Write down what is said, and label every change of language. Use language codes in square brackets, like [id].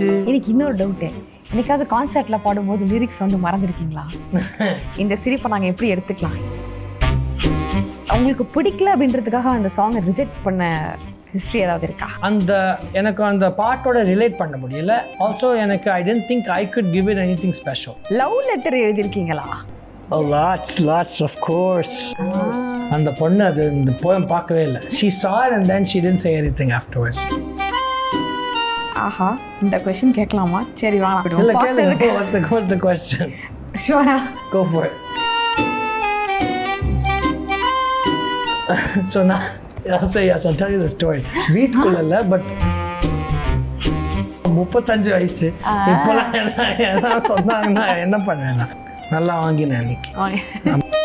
[ta] எனக்கு இன்னொரு டவுட்டு, என்னைக்காவது கான்சர்ட்ல பாடும்போது லிரிக்ஸ் வந்து மறந்துருக்கீங்களா? இந்த சிரிப்பை நாங்கள் எப்படி எடுத்துக்கலாம்? உங்களுக்கு பிடிக்கல அப்படின்றதுக்காக அந்த சாங்கை ரிஜெக்ட் பண்ண ஹிஸ்ட்ரி ஏதாவது இருக்கா? எனக்கு அந்த பாட்டோட ரிலேட் பண்ண முடியல. [en] Also எனக்கு I didn't think I could give it anything special. [ta] Love letter எழுதிருக்கீங்களா? [en] Oh, lots of course. [ta] அந்த பொண்ணு அது இந்த போயம் பார்க்கவே இல்லை. [en] She saw it and then she didn't say anything afterwards. [ta] ஆஹா, இந்த கொஸ்டின் கேட்கலாமா? சரி வா. இல்ல கேளுங்க. [en] What's the question? Sure. Go for it. So now I'll tell you the story. [ta] வீட்டுக்குள்ள இல்லை, பட் 35 வயசு இப்போலாம் என்ன சொன்னாங்கன்னா என்ன பண்ணுவேன், நல்லா வாங்கினேன் அன்னைக்கு.